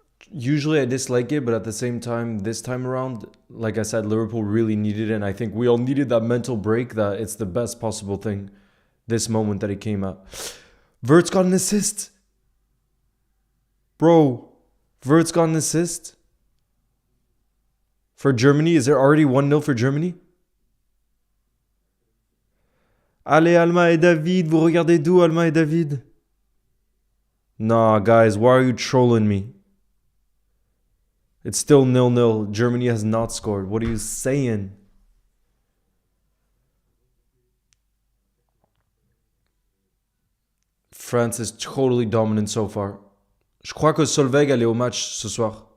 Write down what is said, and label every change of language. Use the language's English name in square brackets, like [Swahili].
[English] Usually, I dislike it, but at the same time, this time around, like I said, Liverpool really needed it, and I think we all needed that mental break. That it's the best possible thing. This moment that he came at. Vert's got an assist, bro. Vert's got an assist for Germany. Is there already 1-0 for Germany? [French] Allez, Alma et David, vous regardez d'où, Alma et David? [English] Nah, guys, why are you trolling me? It's still 0-0. Germany has not scored. What are you saying? France is totally dominant so far. [French] Je crois que Solveig elle est au match ce soir.